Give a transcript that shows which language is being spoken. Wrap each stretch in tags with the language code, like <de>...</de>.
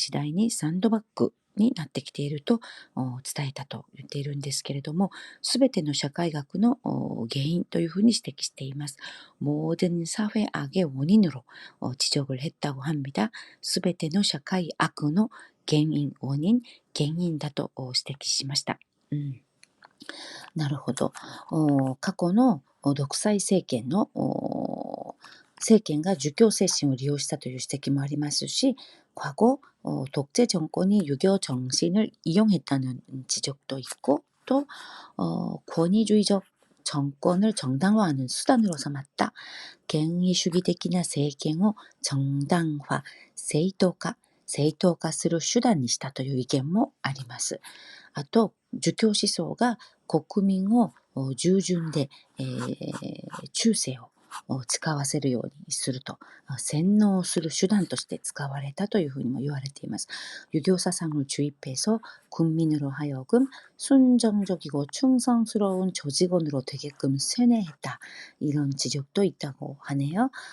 <ja>非常に面白い指摘ですね。儒教文化が次第にサンドバッグになってきていると、伝えたと言っているんですけれども、すべての社会学の原因というふうに指摘しています。</ja> <ko>모든 사회 악의 원인으로 지적을 했다고 합니다.</ko> <ja>すべての社会悪の原因、原因だと指摘しました。なるほど。過去の独裁政権が儒教精神を利用したという指摘もありますし、</ja> <ko>과거 독재 정권이 유교 정신을 이용했다는 지적도 있고, 또 권위주의적 정권을 정당화하는 수단으로 삼았다.</ko> <ja>権威主義的な政権を정당화、正当化する手段にしたという意見もあります。あと、儒教思想が国民を従順で、忠誠を使わせるようにすると、洗脳する手段として使われたというふうにも言われています。</ja> <ko>유교사상을 주입해서 국민으로 하여금 순정적이고 충성스러운 조직원으로 되게끔 세뇌했다. 이런 지적도 있다고 하네요.</ko>